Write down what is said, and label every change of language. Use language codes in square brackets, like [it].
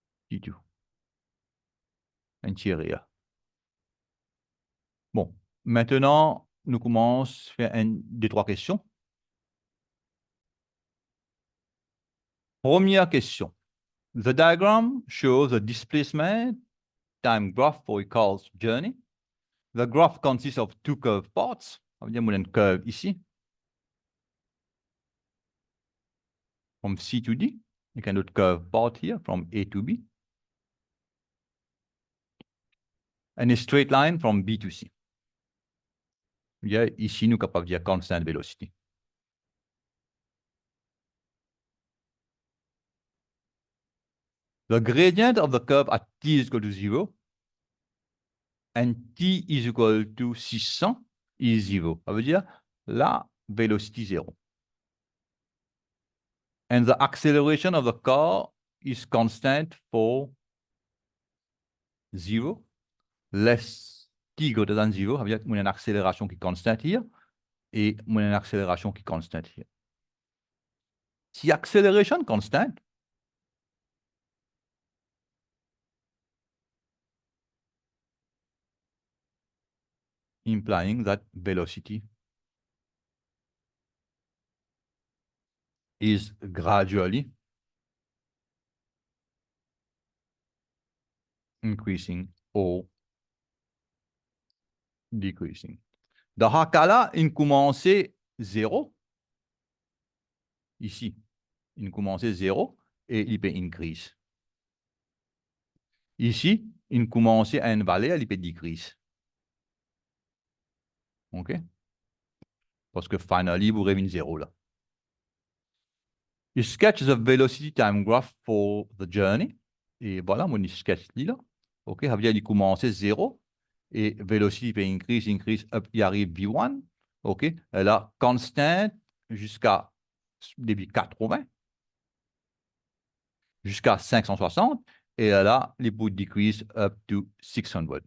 [fr] T2. Intérieur. Bon, maintenant, nous commençons à faire des trois questions. Première question. [en] The diagram shows the displacement time graph for a car's journey. The graph consists of two curved parts. [fr] Ça veut dire, une curve ici, from C to D. [en] You can do curve part here, from A to B. And a straight line from B to C. Yeah, [fr] ici, nous sommes capables de dire [en] constant velocity. The gradient of the curve at t is equal to 0 and t is equal to 600 is 0. [fr] Ça veut dire la velocity 0. [en] And the acceleration of the car is constant for 0, less t greater than 0. [fr] Ça veut dire qu'il y a une accélération qui est constante here et une accélération qui est constante here. Si [en] acceleration constant, implying that velocity is gradually increasing or decreasing. [fr] Dans ce cas-là, il commence 0. Ici, il commence 0 et il peut increase. Ici, il commence à une valeur, il peut decrease. OK? Parce que finally, vous revenez 0 là. [en] You sketch the velocity time graph for the journey. [fr] Et voilà, mon sketch là. OK? Ça veut dire qu'il commence 0 et velocity peut increase, up, il arrive V1. OK? Et là, constant jusqu'à début 80. Jusqu'à 560, et là, les bouts decrease up to 600.